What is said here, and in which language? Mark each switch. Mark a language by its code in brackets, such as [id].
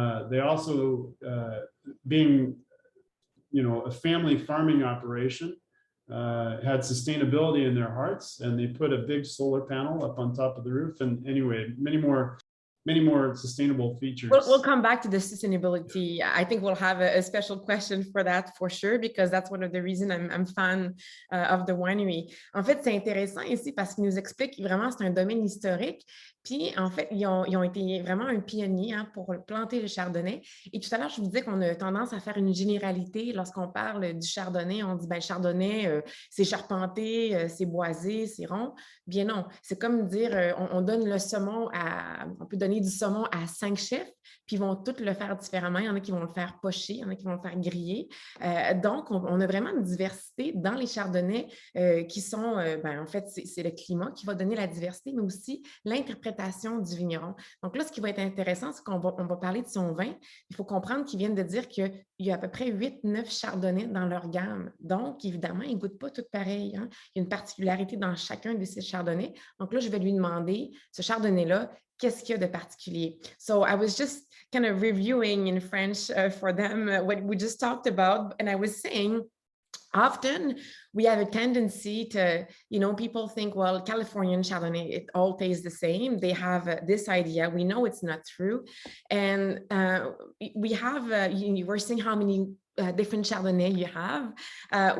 [en] They also, being a family farming operation, had sustainability in their hearts, and they put a big solar panel up on top of the roof. And anyway, many more sustainable features. We'll come back to the sustainability. I think we'll have a special question for that for sure, because that's one of the reasons I'm fan of the winery. [fr] En fait, c'est intéressant ici parce qu'il nous explique vraiment c'est un domaine historique. Puis, en fait, ils ont été vraiment un pionnier pour planter le chardonnay. Et tout à l'heure, je vous disais qu'on a tendance à faire une généralité. Lorsqu'on parle du chardonnay, on dit, ben, chardonnay, c'est charpenté, c'est boisé, c'est rond. Bien non, c'est comme dire, on donne le saumon on peut donner du saumon à 5 chefs, puis ils vont tous le faire différemment. Il y en a qui vont le faire pocher, il y en a qui vont le faire griller. Donc, on a vraiment une diversité dans les chardonnays qui sont, en fait, c'est le climat qui va donner la diversité, mais aussi l'interprétation du vigneron. Donc là, ce qui va être intéressant, c'est qu'on va parler de son vin. Il faut comprendre qu'ils viennent de dire qu'il y a à peu près 8-9 chardonnays dans leur gamme. Donc, évidemment, ils ne goûtent pas tous pareil. Hein. Il y a une particularité dans chacun de ces chardonnays. Donc là, je vais lui demander, ce chardonnay-là, qu'est-ce qu'il y a de particulier? [en] So I was just kind of reviewing in French for them what we just talked about. And I was saying, often we have a tendency to, people think, well, Californian Chardonnay, it all tastes the same. They have this idea. We know it's not true. And we have, you were saying how many different Chardonnay you have.